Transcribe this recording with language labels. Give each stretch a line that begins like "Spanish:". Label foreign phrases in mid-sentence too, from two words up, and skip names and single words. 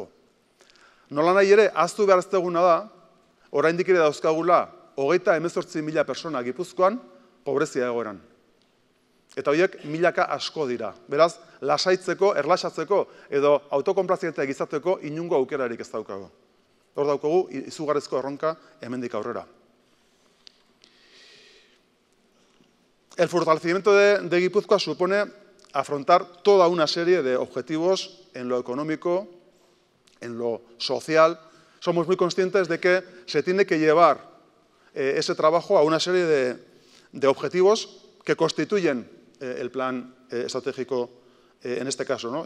Basque: Nola nahi ere, ahaztu behar ez duguna da, oraindik ere dauzkagula 38.000 persona Gipuzkoan pobrezia egoeran. Eta horiek milaka asko dira. Beraz, lasaitzeko, erlaxatzeko edo autokonplazienteak izateko inungo aukerarik ez daukago. Hor daukagu izugarrizko erronka hemendik aurrera.
Spanish: El fortalecimiento de Guipúzcoa supone afrontar toda una serie de objetivos en lo económico, en lo social. Somos muy conscientes de que se tiene que llevar ese trabajo a una serie de objetivos que constituyen el plan estratégico, en este caso, ¿no?